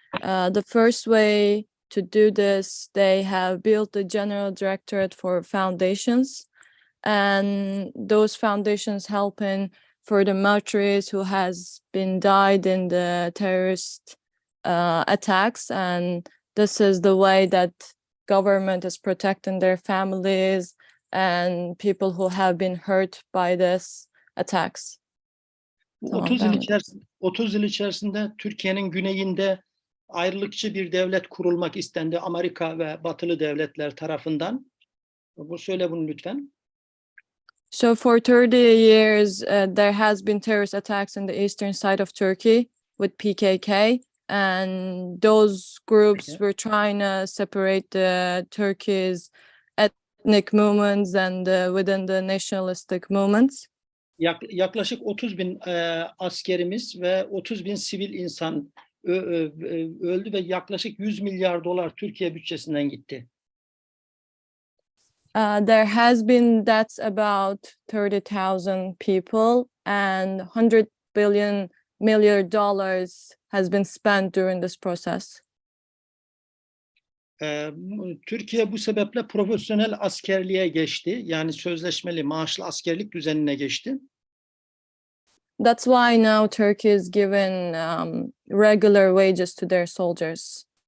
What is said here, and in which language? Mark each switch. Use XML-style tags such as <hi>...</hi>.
<en>The first way to do this, they have built the General Directorate for Foundations, and those foundations helping for the martyrs who has been died in the terrorist attacks, and this is the way that government is protecting their families and people who have been hurt by this attacks.</en> <tr>30 yıl içerisinde Türkiye'nin güneyinde ayrılıkçı bir devlet kurulmak istendi Amerika ve batılı devletler tarafından. Söyle bunu lütfen.</tr> <en>So for 30 years, there has been terrorist attacks in the eastern side of Turkey with PKK, and those groups were trying to separate the Turkey's ethnic movements and within the nationalistic movements.</en> <tr>Yaklaşık 30.000 askerimiz ve 30.000 sivil insan öldü ve yaklaşık 100 milyar dolar Türkiye bütçesinden gitti.</tr> <en>There has been deaths about 30,000 people, and $100 billion has been spent during this process.</en> <tr>Türkiye bu sebeple profesyonel askerliğe geçti. Yani sözleşmeli maaşlı askerlik düzenine geçti.</tr> <en>That's why now Turkey is giving regular wages to their soldiers.</en>